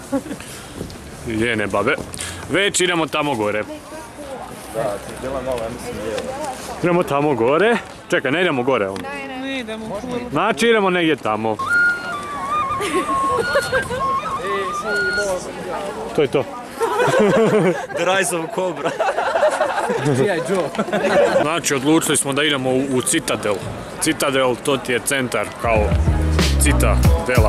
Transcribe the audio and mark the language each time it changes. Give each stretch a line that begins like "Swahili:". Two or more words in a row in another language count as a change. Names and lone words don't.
Croatian: Jene babe. Već idemo tamo gore. Da, djela malo, ja mislim lijevo. Idemo tamo gore. Čekaj, ne idemo gore onda. Ne idemo. Znači idemo negdje tamo. To je to. The Rise of Cobra. Znači odlučili smo da idemo u Citadel. Citadel, to ti je centar kao Citadela.